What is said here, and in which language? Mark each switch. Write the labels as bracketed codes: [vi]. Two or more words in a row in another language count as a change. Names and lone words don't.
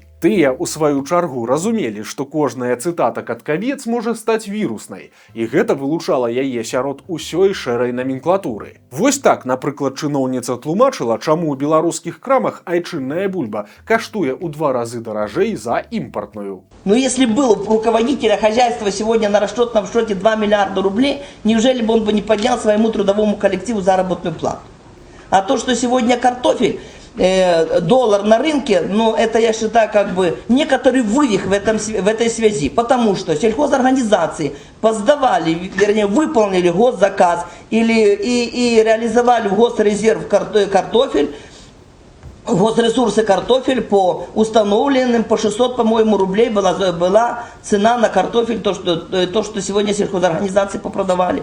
[be] Тыя, у сваю чаргу, разумелі, што кожная цытата Каткавец можа стаць віруснай, і гэта вылучала яе сярод усёй шэрай номенклатуры. Вось так, напрыклад, чыноўніца тлумачыла, чаму ў беларускіх крамах айчынная бульба каштуе ў 2 разы даражэй за імпартную. [ru] Но если был у руководителя хозяйства сегодня на расчетном счете 2 миллиарда рублей, неужели бы он бы не поднял своему трудовому коллективу заработную плату? А то, что сегодня картофель, доллар на рынке, ну это, я считаю, как бы некоторый вывих в этой связи, потому что сельхозорганизации поздавали, вернее, выполнили госзаказ и реализовали в госрезерв картофель, госресурсы картофель по установленным, по 600, по-моему, рублей была цена на картофель, то, что сегодня сельхозорганизации попродавали.